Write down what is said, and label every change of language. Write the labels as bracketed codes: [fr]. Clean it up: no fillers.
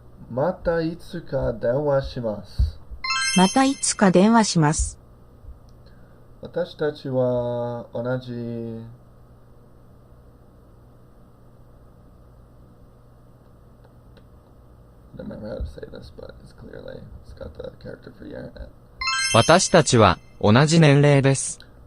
[ja] またいつか電話します。またいつか電話します。私たちは同じ [en] I don't remember how to say this, but it's clearly it's got the character for year in it. [ja] 私たちは同じ年齢です。